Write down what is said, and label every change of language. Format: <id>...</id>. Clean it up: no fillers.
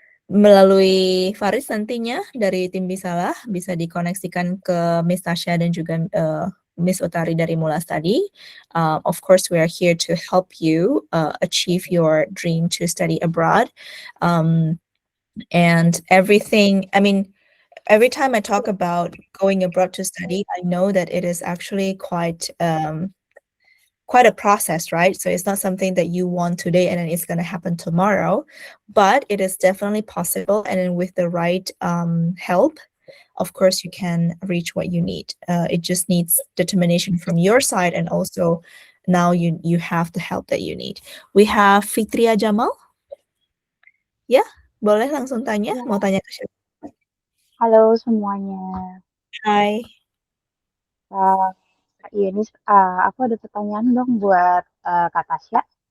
<id>melalui Faris nantinya dari tim Bisalah bisa dikoneksikan ke Miss Tasya dan juga Miss Utari dari Mula Study.</id> <en>Of course, we are here to help you achieve your dream to study abroad. And everything, I mean, every time I talk about going abroad to study, I know that it is actually quite a process, right? So it's not something that you want today and then it's going to happen tomorrow, but it is definitely possible. And then with the right help, of course, you can reach what you need. It just needs determination from your side, and also now you have the help that you need. We have Fitria Jamal.</en> <id>Ya, boleh langsung tanya. Mau tanya ke siapa? Halo semuanya. Hai. Kak Yunis, aku ada pertanyaan dong buat Kak Tasya.</id>